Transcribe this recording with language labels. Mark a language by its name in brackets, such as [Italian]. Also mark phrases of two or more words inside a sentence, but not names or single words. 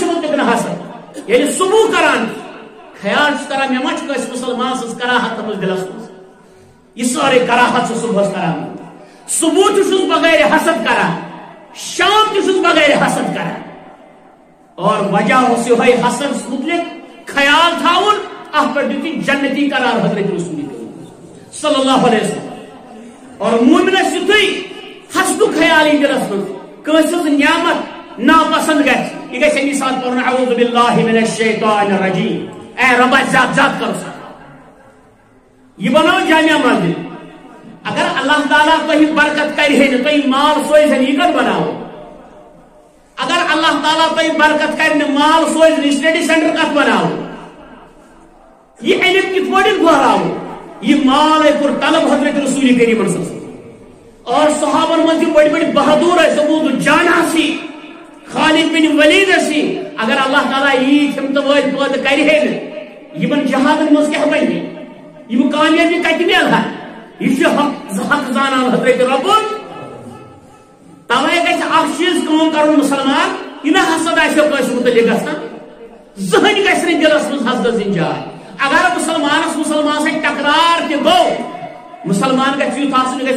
[Kashmiri] مُتعلِق نہٕ حسد ییٚلہِ صبح کران خیال چھُس کران مےٚ ما چھُ کٲنٛسہِ مُسلمان سٕنٛز کراہت تھٲومٕژ دلس منٛز یہِ سٲرٕے کراہت چھُ صبحس کران صبح تہِ چھُس بغٲرِ حسد کران شام تہِ چھُس بغٲرِ حسد کران اور وجہ اوس یِہوٚے حسد مُتعلِق خیال تھاوُن اتھ پٮ۪ٹھ دیُت یہِ جنتی قرار حضرت رسول [Arabic] صلی اللہ علیہ وسلم [Kashmiri] اور مومنس یُتھُے حسدُک خیال یی دلس منٛز کٲنٛسہِ ہٕنٛز نعمت ناپسند گژھِ یہِ گژھِ امی ساتہٕ پرُن [Arabic] اعوذ باللہ من الشیطان الرجیم [Kashmiri] اے ربا زیادٕ زیادٕ کرو سا یہ بناو جامع مسجد اگر اللہ تعالیٰ تۄہہِ برکت کرِ ہے نہٕ تۄہہِ مال سوزِ یہِ کتھ بناو اگر اللہ تعالیٰ تۄہہِ برکت کرِ نہٕ مال سوزِ نہٕ [English] study centre [Kashmiri] کتھ بناو یہ علم کتھ پٲٹھۍ گوہراو یہ مال ہے کوٚر طلب حضرت رسول کریم [Arabic] صلی اللہ علیہ وسلم [Kashmiri] اور صحابن منٛز یِم بٔڑۍ بٔڑۍ بہادور ٲسۍ ابو دجانہ سی خالد بن ولید سی اگر اللہ تعالیٰ ییٖتۍ ہمتہٕ وٲلۍ پٲدٕ کرِ ہے نہٕ یِمن جہادن منٛز کیٛاہ بنہِ یِم کامیٲبی کتہِ میلہا یہ چھُ حق زانان حضرت ربُن توے گژھِ اکھ چیٖز کٲم کرُن مُسلمان یہِ نہ حسد آسیو کٲنٛسہِ مُتعلِق گژھان زٕہٕنۍ گژھِ نہٕ دلس منٛز حسدس دِنۍ جاے اگر مسلمانس مسلمان سۭتۍ ٹکرار تہِ گوٚو مسلمان گژھِ یُتھ آسُن یہِ گژھِ